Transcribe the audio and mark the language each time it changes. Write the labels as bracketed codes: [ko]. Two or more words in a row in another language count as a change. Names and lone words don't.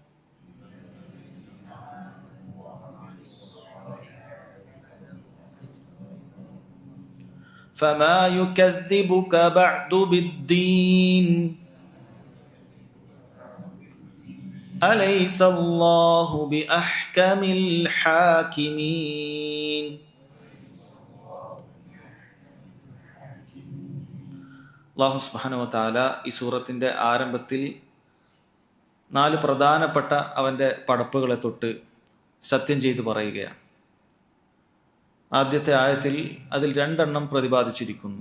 [ar] فما يكذبك بعد بالدين أليس الله بأحكم الحاكمين. الله سبحانه وتعالى [ml] ഈ സൂറത്തിൻ്റെ ആരംഭത്തിൽ 4 പ്രധാനപ്പെട്ട അവൻ്റെ പടപ്പുകളെ തൊട്ട് സത്യം ചെയ്തു പറയുകയാണ്. ആദ്യത്തെ ആയത്തിൽ അതിൽ 2 എണ്ണം പ്രതിപാദിച്ചിരിക്കുന്നു.